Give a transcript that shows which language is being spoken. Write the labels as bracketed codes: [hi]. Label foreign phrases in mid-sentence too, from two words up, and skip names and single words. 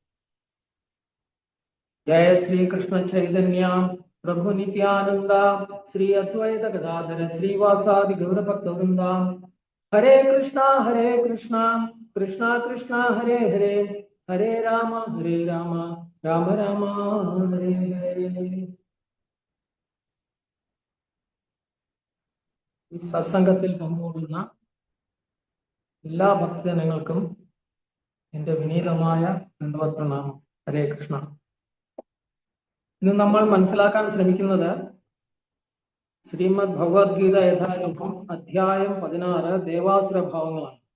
[sa] Jai Shri Krishna Chaitanya Prabhu Nityananda Shri Advaita Gadadhara Shri Vasadi Gaura Bhakta Vrinda. हरे कृष्ण, कृष्ण कृष्ण, हरे हरे, हरे राम, राम राम, हरे हरे. [ml] ഈ സത്സംഗത്തിൽ പങ്കുകൊള്ളുന്ന എല്ലാ ഭക്തജനങ്ങൾക്കും എൻ്റെ വിനീതമായ ദണ്ഡവത് പ്രണാമം. ഹരേ കൃഷ്ണ. ഇന്ന് നമ്മൾ മനസ്സിലാക്കാൻ ശ്രമിക്കുന്നത് ശ്രീമദ് ഭഗവത്ഗീത യഥാരൂപം അധ്യായം 16 ദേവാസുര ഭാവങ്ങളാണ്.